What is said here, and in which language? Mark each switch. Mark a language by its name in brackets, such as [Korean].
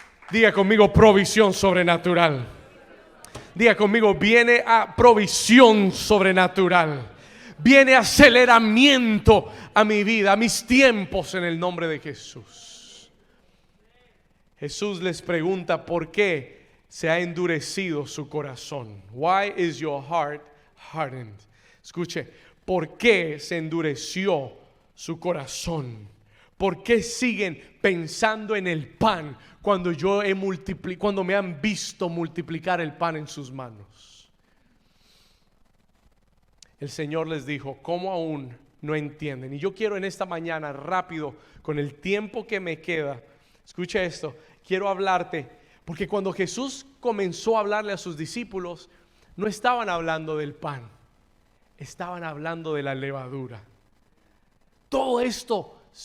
[Spanish] Diga conmigo: provisión sobrenatural. Diga conmigo: viene a provisión sobrenatural. Viene aceleramiento a mi vida, a mis tiempos, en el nombre de Jesús. Jesús les pregunta: ¿por qué se ha endurecido su corazón? [English] Why is your heart hardened? [Spanish] Escuche, ¿por qué se endureció su corazón? ¿Por qué siguen pensando en el pan cuando cuando me han visto multiplicar el pan en sus manos? El Señor les dijo: ¿cómo aún no entienden? Y yo quiero en esta mañana, rápido, con el tiempo que me queda, escucha esto, quiero hablarte, porque cuando Jesús comenzó a hablarle a sus discípulos, no estaban hablando del pan, estaban hablando de la levadura. Todo esto